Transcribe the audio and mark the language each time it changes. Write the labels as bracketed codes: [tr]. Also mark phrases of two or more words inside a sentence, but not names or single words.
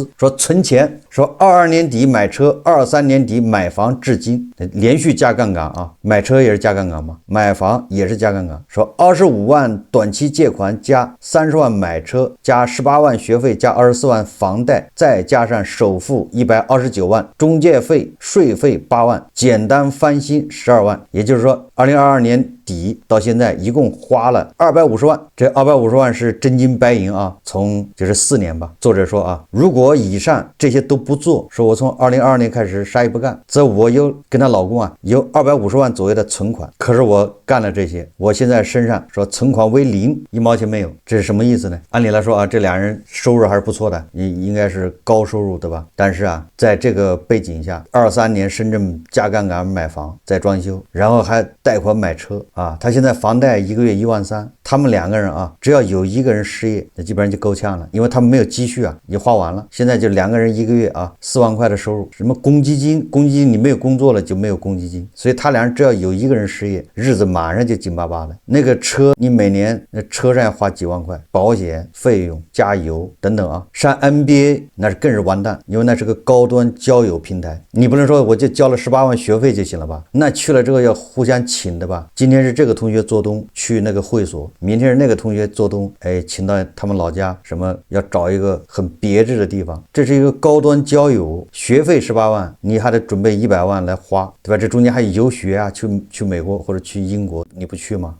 [zh] 說存錢，說22年底买車，23年底買房，至今連續加槓桿啊，買車也是加槓桿嘛，買房也是加槓桿。說25萬短期借款加30萬買車加18萬學費加24萬房貸，再加上首付129萬，中介費稅費8萬，簡單翻新12 萬，也就是說2022年底到現在一共花了250萬，這250万是真金白银啊，从就是4年吧。作者說啊，如果以上这些都不做，说我从2022年開始啥也不幹，則我有跟她老公啊有250萬左右的存款，可是我幹了這些，我現在身上說存款為零，1毛錢沒有，這是什麼意思呢？按理來說啊，這倆人收入還是不錯的，應該是高收入對吧？但是啊，在這個背景下，23年深圳加槓桿買房再裝修，然後還貸款買車啊，他現在房貸一個月13000，他們2個人啊，只要有一個人失業，那基本上就夠嗆了，因為他們沒有積蓄啊，已經花完了，現在就2個人一個月啊4萬塊的收入，什麼公積金你沒有工作了就沒有公積金，所以他倆人只要有一個人失業，日子馬上就緊巴巴了。那個車你每年那車上要花幾萬塊，保險費用、加油等等啊，上 NBA 那是更是完蛋，因為那是個高端交友平台，你不能說我就交了18萬學費就行了吧？那去了之後要互相請的吧？今天是這個同學做東去那個會所，明天是那個同學做東，哎，請到他們老家，什麼要找一個很別致的地方，這是一個高端交友，學費18萬，你還得準備100萬來花，對吧？這中間還有遊學啊，去美國或者去英國，你不去嗎？